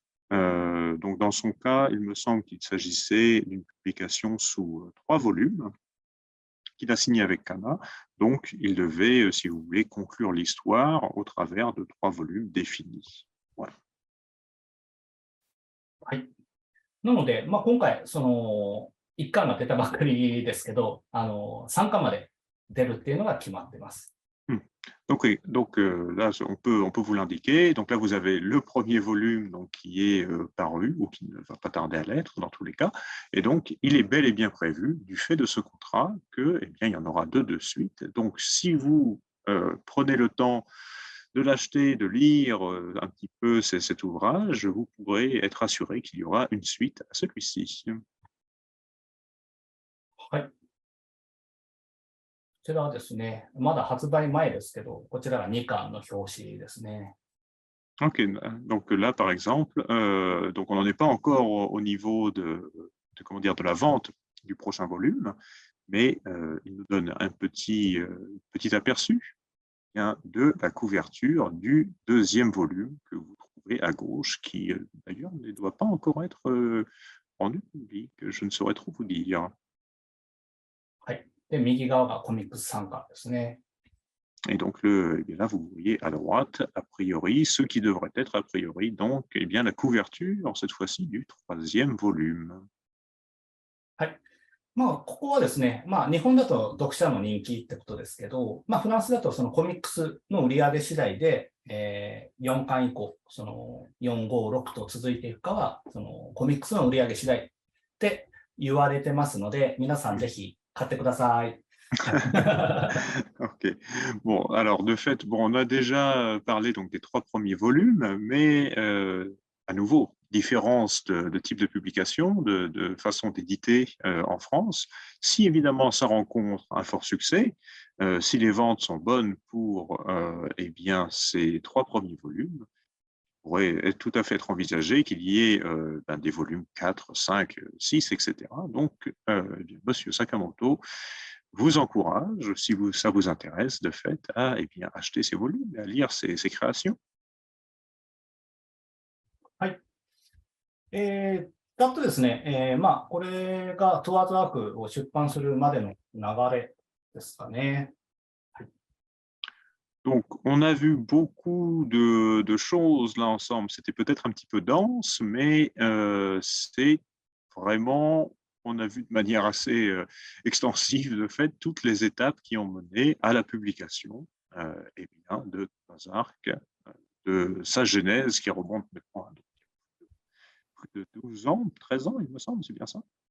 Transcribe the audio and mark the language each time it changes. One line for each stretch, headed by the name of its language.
French: Donc, dans son cas, il me semble qu'il s'agissait d'une publication sous 3 volumes qu'il a signé avec Kana. Donc, il devait, si vous voulez, conclure l'histoire au travers de 3 volumes définis. Voilà.
Japanese: はい。なので、今回、1巻が出たばっかりですけど、3巻まで出るっていうのが決まってます。
French: Donc, oui, donc là, on peut vous l'indiquer. Donc là, vous avez le premier volume donc, qui est paru ou qui ne va pas tarder à l'être dans tous les cas. Et donc, il est bel et bien prévu, du fait de ce contrat, que, eh bien, il y en aura 2 de suite. Donc, si vous prenez le temps de l'acheter, de lire un petit peu cet ouvrage, vous pourrez être assuré qu'il y aura une suite à celui-ci.
Japanese: はい。こちらはですね、まだ発売前ですけど、こちらが2巻の表紙ですね。
French: Ok, donc là, par exemple, donc on n'en est pas encore au niveau comment dire, de la vente du prochain volume, mais il nous donne un petit aperçu de la couverture du 2e volume que vous trouvez à gauche, qui d'ailleurs ne doit pas encore être rendu public, je ne saurais trop vous dire.
Japanese: はい。で、右側がコミックス3巻ですね。
French: Et donc, eh bien là, vous voyez à droite, a priori, ce qui devrait être a priori, donc, eh bien, la couverture, cette fois-ci, du 3e volume.
Japanese: はい。ここはですね、日本だと読者の人気ってことですけど、フランスだとそのコミックスの売り上げ次第で、4巻以降、4、5、6と続いていくかは、コミックスの売り上げ次第って言われてますので、皆さんぜひ買ってください。
French: Ok. Bon, alors de fait, bon, on a déjà parlé donc des 3 premiers volumes, mais à nouveau, différence de type de publication, de façon d'éditer en France. Si évidemment ça rencontre un fort succès, si les ventes sont bonnes pour eh bien, ces 3 premiers volumes, pourrait tout à fait être envisagé qu'il y ait des volumes 4, 5, 6, etc. Donc, Monsieur Sakamoto vous encourage, si ça vous intéresse, de fait, à eh bien, acheter ces volumes et à lire ces créations.
Japanese: はい。あとですね、これがトゥワーズワークを出版するまでの流れですかね。
French: Donc, on a vu beaucoup de choses là ensemble. C'était peut-être un petit peu dense, mais c'est vraiment, on a vu de manière assez extensive, de fait, toutes les étapes qui ont mené à la publication eh bien, de Bazark, de sa genèse qui remonte maintenant à plus de 12 ans, 13 ans, il me semble, c'est bien ça,